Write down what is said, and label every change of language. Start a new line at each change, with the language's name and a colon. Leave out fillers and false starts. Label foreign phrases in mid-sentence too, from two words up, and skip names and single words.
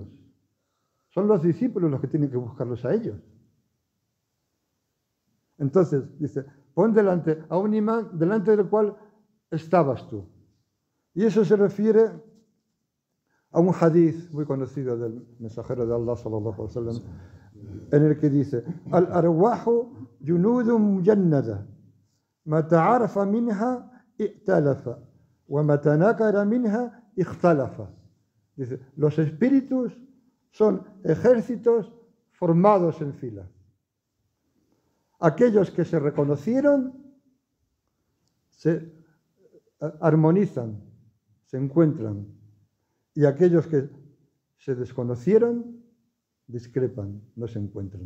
Spanish: Son los discípulos los que tienen que buscarlos a ellos. Entonces, dice, pon delante a un imán delante del cual estabas tú. Y eso se refiere a un hadith muy conocido del mensajero de Allah,
Arabic: صلى الله عليه وسلم,
Spanish: en el que dice,
Arabic: الأرواح جنود مجندة ما تعارف منها ائتلف وما تناكر منها اختلف.
Spanish: Dice, los espíritus son ejércitos formados en fila. Aquellos que se reconocieron se armonizan, se encuentran, y aquellos que se desconocieron discrepan, no se encuentran.